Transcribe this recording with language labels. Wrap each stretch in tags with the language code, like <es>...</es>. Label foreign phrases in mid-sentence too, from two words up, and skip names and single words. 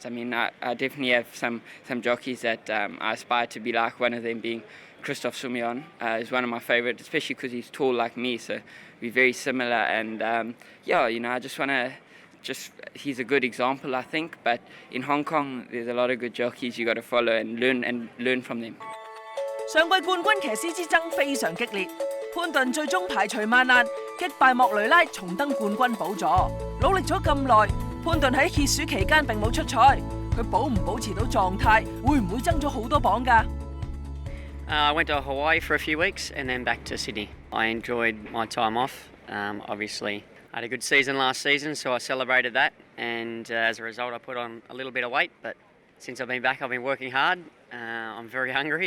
<en>I mean, I definitely have some jockeys that I aspire to be like. One of them being Christophe Soumillon is one of my favourites, especially because he's tall like me, so we're very similar. And I just want to. He's a good example, I think. But in Hong Kong, there's a lot of good jockeys you got to follow and learn from them.</en> <yue>上季冠軍騎師之爭非常激烈，潘頓最終排除萬難擊敗莫雷拉重登冠軍寶座。努力咗咁耐，潘頓喺歇暑期間並冇出賽，佢保唔保持到狀態，會唔會增咗好多磅㗎</yue> <en>？I went to Hawaii for a few weeks and then back to Sydney. I enjoyed my time off. Obviously, I had a good season last season, so I celebrated that. And as a result, I put on a little bit of weight. But since I've been back, I've been working hard. I'm very hungry.</en>